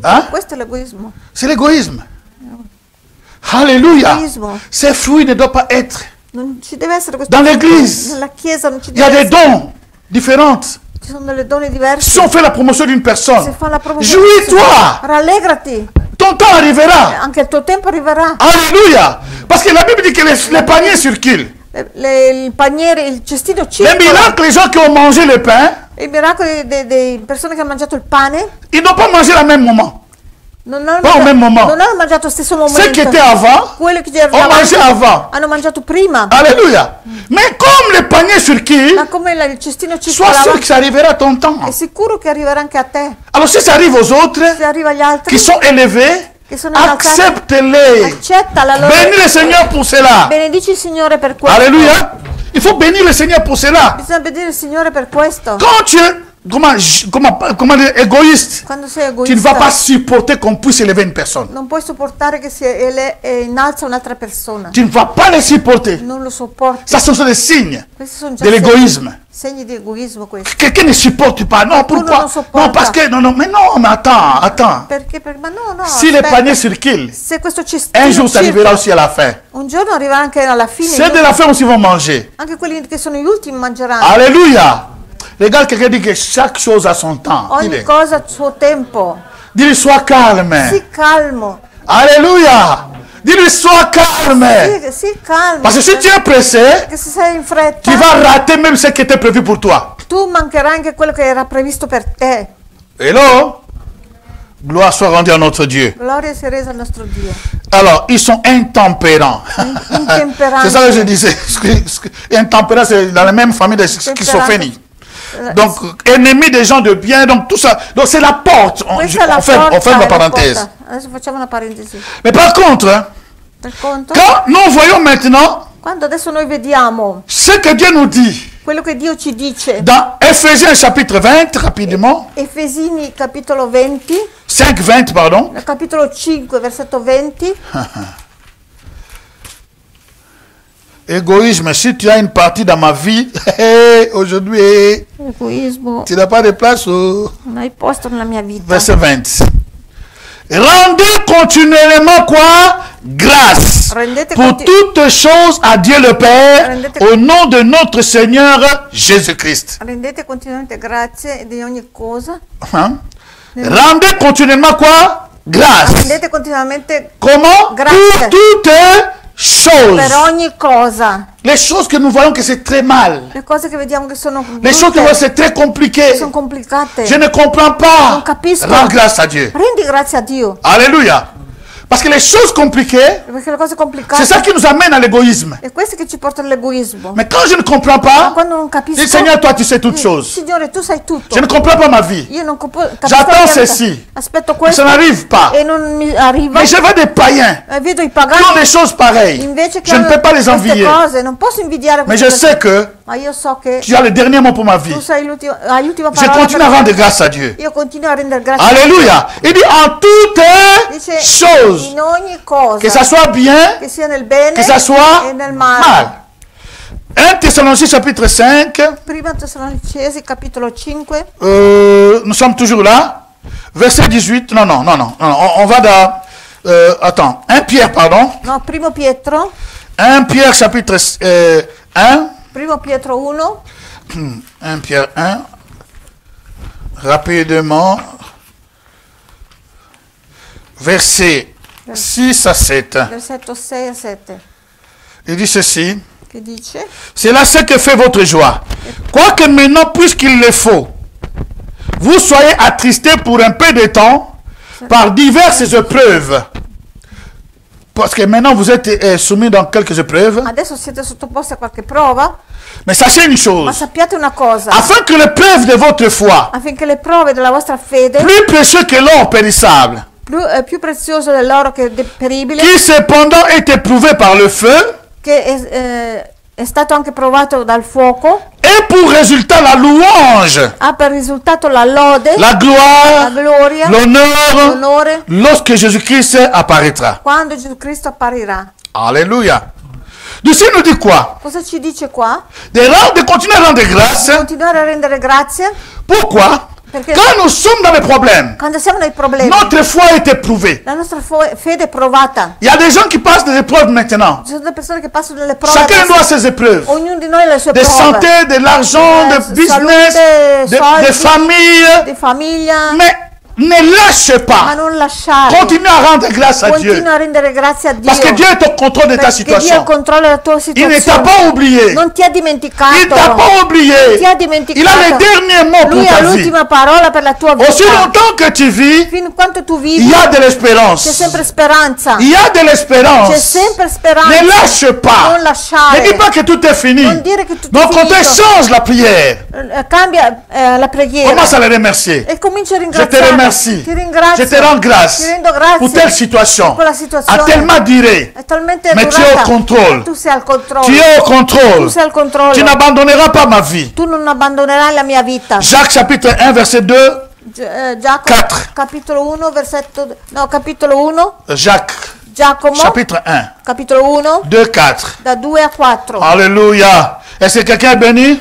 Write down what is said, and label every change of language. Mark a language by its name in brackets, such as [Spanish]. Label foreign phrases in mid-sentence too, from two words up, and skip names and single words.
[Italian] Ah? Questo è l'egoismo. [French] C'est l'égoïsme. Alléluia. L'égoïsme. Ces fruits ne doivent pas être. [Italian] Non ci deve essere questo. [French] Dans l'église, [Italian] Nella chiesa non ci [French] il y a [Italian] deve [French] des [Italian] essere. [French] dons différents. [Italian] Ci sono delle donne diverse. [French] Si on fait la promotion d'une [Italian] Se [French] personne, [Italian] fa la promozione, [French] jouis-toi. [Italian] rallegrati. [French] Ton temps arrivera. [Italian] Anche il tuo tempo arriverà. [French] Alléluia. Parce que la Bible dit que les paniers circulent. [Italian] Il paniere, il cestino [French] Les [Italian] circola. [French] miracles, les gens qui ont mangé le pain, [Italian] I miracoli delle persone che hanno mangiato il pane [French] ils n'ont pas mangé au même moment. [Italian] non hanno, [French] Pas au même moment. [Italian] non hanno mangiato allo stesso [French] Ceux qui [Italian] momento. [French] étaient avant [Italian] Quelli che [French] ont mangé avant. [Italian] hanno mangiato prima. [French] Alléluia. Mais comme les paniers circulent, [Italian] Ma come il cestino [French] sois [Italian] circolava, [French] sûr que ça arrivera à ton temps. [Italian] è sicuro che arriverà anche a te. [French] Alors si ça arrive aux autres [Italian] Se arriva agli altri [French] qui sont élevés, [Italian] che sono innalzati, [French] accepte-les. [Italian] accetta la loro. [French] Bénis le Seigneur pour cela. [Italian] Benedici il Signore per questo. [French] Alléluia. Il faut bénir le Seigneur pour cela. [Italian] Bisogna benedire il Signore per questo. [French] Quand tu es comment dire, égoïste, [Italian] Quando sei [French] tu ne vas pas [Italian] egoista, [French] supporter qu'on puisse élever une personne. [Italian] non puoi sopportare che si innalza un'altra persona. [French] Tu ne vas pas les supporter. [Italian] Non lo sopporti. [French] Ça, ce sont des signes [Italian] Questi sono già [French] de l'égoïsme. [Italian] segni di egoismo questi. [French] Quelqu'un ne supporte pas. Non, pourquoi? [Italian] non sopporta. [French] Non, parce que... Non, mais non, mais attends. [Italian] Perché? Ma no, [French] Si les [Italian] aspetta. [French] paniers circulent, [Italian] Se questo cestino [French] un jour ça arrivera [Italian] circola, [French] aussi à la fin. [Italian] un giorno arriverà anche alla fine. [French] Ceux de la fin aussi vont manger. [Italian] Anche quelli che sono gli ultimi mangeranno. [French] Alléluia. Regarde quelqu'un dit que chaque chose a son temps. [Italian] Ogni cosa ha il suo tempo. [French] Dis-lui, sois calme. [Italian] Sii calmo. [French] Alléluia. Dis-lui, sois calme. [Italian] Sii calmo. [French] Parce que si tu es pressé, [Italian] Perché se sei in fretta, [French] tu vas rater même ce qui était prévu pour toi. [Italian] tu mancherai anche quello che era previsto per te. [English] Hello? [French] Gloire soit rendue à notre Dieu. [Italian] Gloria sia resa al nostro Dio. [French] Alors, ils sont intempérants. [Italian] Intemperanti. [French] C'est ça que je disais. Intempérants, c'est dans la même famille de schizophrénie. Donc, ennemis des gens de bien, donc tout ça. Donc, c'est la porte. On [Italian] Questa è la [French] ferme [Italian] porta, [French] la [Italian] è la [French] parenthèse. [Italian] porta. Adesso facciamo una parentesi. [French] Mais par contre, hein, [Italian] Per conto? [French] quand nous voyons maintenant [Italian] Quando adesso noi vediamo [French] ce que Dieu nous dit [Italian] quello che Dio ci dice, [French] dans Ephésiens chapitre 20, rapidement, [Italian] Efesini capitolo 20, [French] 5-20, pardon. [Italian] nel capitolo 5, versetto 20, [French] Égoïsme, si tu as une partie dans ma vie, aujourd'hui, [Italian] egoismo, [French] tu n'as pas de place au [Italian] non hai posto nella mia vita. [French] verset 20. Rendez continuellement quoi? Grâce [Italian] Rendete [French] pour toutes choses à Dieu le Père [Italian] Rendete- [French] au nom de notre Seigneur Jésus-Christ. [Italian] Rendete continuamente grazie di ogni cosa. [French] Hein? Rendez continuellement quoi? Grâce. [Italian] Rendete continuamente [French] Comment? [Italian] Grazie. [French] Pour toutes choses. [Italian] per ogni cosa. [French] Les choses que nous voyons que c'est très mal. [Italian] Le cose che vediamo che sono [French] Les choses que nous voyons [Italian] brutte, [French] c'est très compliqué. [Italian] sono complicate. [French] Je ne comprends pas. [Italian] Non capisco. [French] Rends grâce à Dieu. [Italian] Rendi grazie a Dio. [French] Alléluia. Parce que les choses compliquées, [Italian] Perché le cose [French] c'est [Italian] complicate [French] ça qui nous amène à l'égoïsme. [Italian] è questo che ci porta all'egoismo. [French] Mais quand je ne comprends pas, [Italian] Quando non [French] je [Italian] capisco, [French] dis Seigneur, toi tu sais toutes choses. [Italian] Signore, tu sai tutto. [French] Je ne comprends pas ma vie. [Italian] Io non capisco [French] J'attends [Italian] la vita. [French] ceci. [Italian] Aspetto [French] Mais [Italian] questo [French] ça n'arrive pas. [Italian] e non mi arriva. [French] Mais je vois des païens [Italian] Vedo i [French] qui ont [Italian] pagani [French] des choses pareilles. [Italian] invece che [French] Je ne [Italian] hanno [French] peux pas les [Italian] queste [French] envier. [Italian] cose, non posso invidiare [French] Mais [Italian] queste [French] je sais [Italian] cose. [French] que [Italian] Ma io so che [French] tu as le dernier mot pour ma vie. [Italian] tu hai l'ultima [French] Je [Italian] parola. [French] continue à rendre grâce à Dieu. [Italian] Io continuo a rendere grazie. [French] Alléluia. Il dit en toutes [Italian] Dice [French] choses, [Italian] in ogni cosa, [French] que ça soit bien, [Italian] che sia nel bene [French] que ça soit [Italian] e nel male. [French] mal. 1 Thessaloniciens chapitre 5, [Italian] Prima Tessalonicesi capitolo 5, [French] nous sommes toujours là. Verset 18, non, on va dans, attends, 1 Pierre, pardon. [Italian] no, primo Pietro, [French] 1 Pierre chapitre 1, [Italian] primo Pietro 1, [French] 1 Pierre 1, rapidement, verset 6 à 7. [Italian] versetto 6 a 7, [French] Il dit ceci, [Italian] che dice: [French] c'est là ce que fait votre joie. Quoique maintenant, puisqu'il le faut, vous soyez attristés pour un peu de temps par diverses épreuves. Parce que maintenant vous êtes soumis dans quelques épreuves. [Italian] adesso siete sottoposti a qualche prova, [French] Mais sachez une [Italian] ma [French] chose, [Italian] sappiate una cosa, [French] afin que l'épreuve de votre foi, [Italian] affinché le prove della vostra fede, [French] plus précieux que l'or périssable, [Italian] più prezioso dell'oro che è deperibile, [French] qui cependant est éprouvé par le feu, [Italian] che è stato anche provato dal fuoco, [French] et pour résultat la louange, [Italian] ha per risultato la lode, [French] la [Italian] la [French] gloire, [Italian] gloria, [French] l'honneur, [Italian] l'onore, [French] lorsque Jésus-Christ apparaîtra. [Italian] quando Gesù Cristo apparirà. [French] Alléluia. D'ici nous dit quoi? [Italian] Cosa ci dice qua? [French] De continuer à rendre grâce. [Italian] Continuare a rendere grazie, [French] Pourquoi? [Italian] perché [French] Quand nous sommes dans les problèmes, [Italian] quando siamo nei problemi, [French] notre foi est éprouvée. [Italian] la nostra fede è provata. [French] Il y a des gens qui passent des épreuves maintenant. [Italian] Ci sono delle persone che passano delle prove, [French] Chacun [Italian] adesso. [French] doit ses épreuves. [Italian] Ognuno di noi ha le sue [French] De [Italian] prove, [French] santé, de l'argent, de business, [Italian] salute, [French] de [Italian] soldi, [French] famille. [Italian] di famiglia, [French] Mais ne lâche [Italian] ma [French] pas. [Italian] non lasciare. [French] Continue à rendre grâce à Dieu. [Italian] Continua a rendere grazie a Dio. [French] Parce que Dieu est au contrôle de ta [Italian] Perché Dio [French] situation. [Italian] controlla la tua [French] Il ne t'a [Italian] situazione. [French] pas oublié. [Italian] Non ti ha dimenticato. [French] Il ne t'a pas oublié. [Italian] Ti ha [French] Il a [Italian] dimenticato. [French] le dernier mot pour [Italian] Lui ha [French] ta vie. [Italian] l'ultima parola per la tua vita. [French] Aussi longtemps que tu vis, [Italian] Fin quanto tu [French] il [Italian] vivi, [French] y a de [Italian] c'è [French] l'espérance. [Italian] sempre speranza. [French] Il y a de [Italian] C'è [French] l'espérance. [Italian] sempre speranza. [French] Ne lâche pas. [Italian] Non lasciare. [French] Ne dis pas que tout est fini. [Italian] Non dire che tutto [French] Mais au [Italian] è [French] contraire, [Italian] finito. [French] change la prière. [Italian] Cambia la preghiera. [French] Commence à les remercier. [Italian] E comincia a [French] Je te [Italian] ringraziare. [French] remercie. [Italian] Ti ringrazio. [French] Je te rends grâce [Italian] Ti rendo grazie [French] pour telle situation. [Italian] per quella situazione. [French] A tellement duré. [Italian] È talmente [French] Mais tu es [Italian] durata. [French] au contrôle. [Italian] Tu sei al controllo. [French] Tu es au contrôle. [Italian] Tu sei al controllo. [French] Tu n'abandonneras pas ma vie. [Italian] Tu non abbandonerai la mia vita. [French] Jacques chapitre 1 verset 2. [Italian] Giacomo, 4. capitolo 1, versetto... No, capitolo 1, [French] Jacques [Italian] Giacomo, [French] chapitre 1. [Italian] capitolo 1, [French] 2, 4. [Italian] da 2 a 4. [French] Alléluia. Est-ce que quelqu'un est béni?